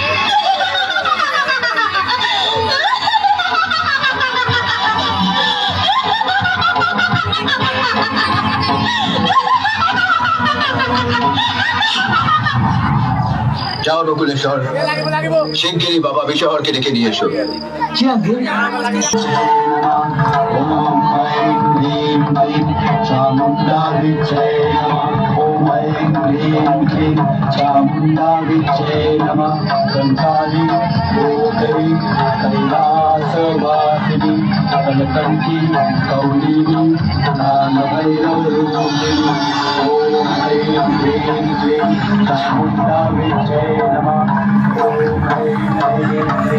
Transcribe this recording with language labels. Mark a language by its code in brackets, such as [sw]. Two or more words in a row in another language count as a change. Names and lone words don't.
[bn] যাও নকুলেশ্বর, শিগগিরই বাবা বিশহরকে ডেকে নিয়ে এসো। [sa] ओम ऐं ह्रीं क्लीं चामुण्डाभिक्षे नमः। ओम ऐं ह्रीं क्लीं चामुण्डाभिक्षे नमः। संसारी लोकैः कैलासवासिनी कलकण्ठी कौलिनी कालभैरवरूपिणी। ओम ऐं ह्रीं क्लीं चामुण्डाभिक्षे नमः। ओम ऐं ह्रीं क्लीं